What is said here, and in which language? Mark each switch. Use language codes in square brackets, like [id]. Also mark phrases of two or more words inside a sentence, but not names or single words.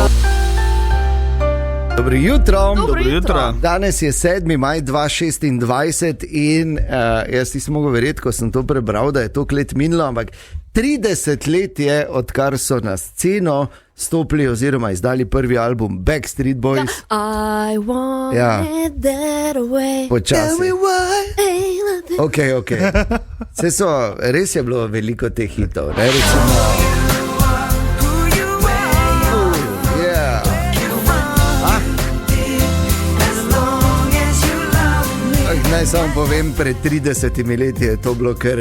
[sl] Dobro jutro. Dobro jutro. Danes je 7. maj 2026 in jaz nisem mogel verjeti, ko sem to prebral, da je to let minilo, ampak 30 let je, odkar so na sceno stopili oziroma izdali prvi album Backstreet Boys. [en] I want [sl] Ja. [en] it that way. [sl] Počasi. Hey, Ok. Res je bilo veliko teh hitov. Ne? Recimo, yeah. Naj samo povem, pred 30 leti je to bilo kar.